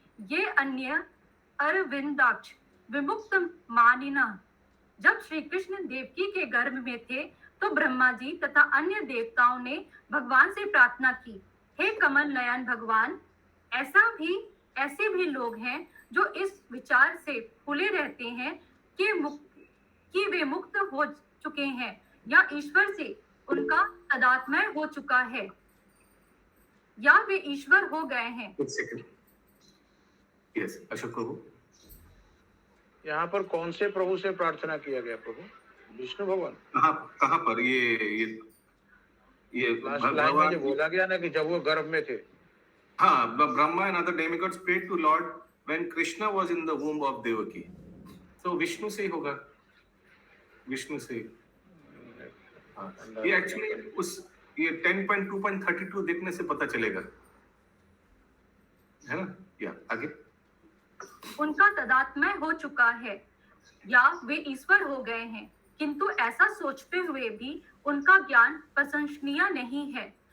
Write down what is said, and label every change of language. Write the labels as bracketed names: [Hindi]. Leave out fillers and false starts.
[Sanskrit] ये अन्य अरविंदाक्ष विमुक्त मानिना [Hindi] जब श्री कृष्ण देवकी के गर्भ में थे तो ब्रह्मा जी तथा अन्य देवताओं ने भगवान से प्रार्थना की, हे कमल नयन भगवान, ऐसे भी लोग हैं जो इस विचार से फूले रहते हैं कि वे मुक्त हो चुके हैं या ईश्वर से उनका तदात्मय हो चुका है या वे ईश्वर हो गए हैं। यस, अशोक प्रभु। यहाँ पर कौन से प्रभु से प्रार्थना किया गया प्रभु? विष्णु भगवान। कहाँ पर ये लाइन में जो बोला गया ना कि जब वो गर्भ में थे। [English] हाँ, Brahma and other demigods prayed to Lord when Krishna was in the womb of Devaki. [Hindi] So Vishnu से ही होगा, विष्णु से। ये एक्चुअली ये 10.2.32 देखने से पता चलेगा, है ना? या आगे। उनका तदात्मय हो चुका है या वे ईश्वर हो गए हैं, किंतु ऐसा सोचते हुए भी उनका ज्ञान प्रशंसनीय नहीं है।